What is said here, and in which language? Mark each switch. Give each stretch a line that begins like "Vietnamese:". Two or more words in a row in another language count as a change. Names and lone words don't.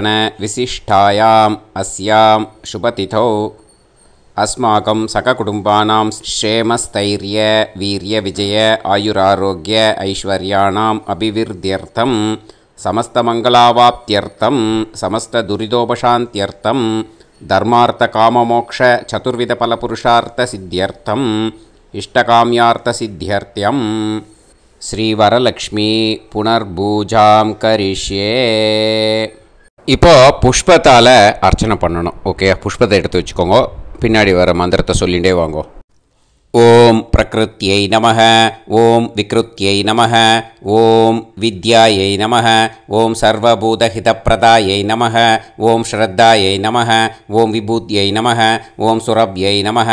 Sanskrit: विशिष्टायाम् अस्यां शुभतिथौ अस्माकं सककुटुम्बानां क्षेमस्थैर्य वीर्य विजय आयुरारोग्य ऐश्वर्याणाम् अभिवृद्ध्यर्थं समस्तमङ्गलावाप्त्यर्थं समस्तदुरितोपशान्त्यर्थं धर्मार्थकाममोक्ष चतुर्विधफलपुरुषार्थसिद्ध्यर्थं इष्टकाम्यार्थसिद्ध्यर्थं श्रीवरलक्ष्मी पुनर्पूजां करिष्ये.
Tamil: இப்போ புஷ்பத்தால் அர்ச்சனை பண்ணணும். ஓகே, புஷ்பத்தை எடுத்து வச்சுக்கோங்க. பின்னாடி வர மந்திரத்தை சொல்லிகிட்டே வாங்கோ.
Sanskrit: ॐ प्रकृत्यै नमः, ॐ विकृत्यै नमः, ॐ विद्यायै नमः, ॐ सर्वभूतहितप्रदायै नमः, ॐ श्रद्धायै नमः, ॐ विभूत्यै नमः, ॐ सुरभ्यै नमः,